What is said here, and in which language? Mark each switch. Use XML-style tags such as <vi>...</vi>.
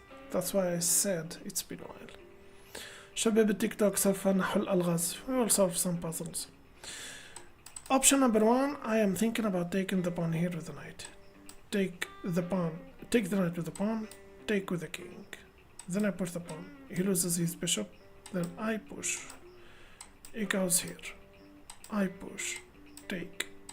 <en>That's why I said it's been a while.</en> <ar>شباب التيك توك سوف نحل ألغاز.</ar> <en>We will solve some puzzles. Option number 1, I am thinking about taking the pawn here with the knight. Take the knight with the pawn, take with the king. Then I push the pawn. He loses his bishop. Then I push. He goes here. I push. Take.</en>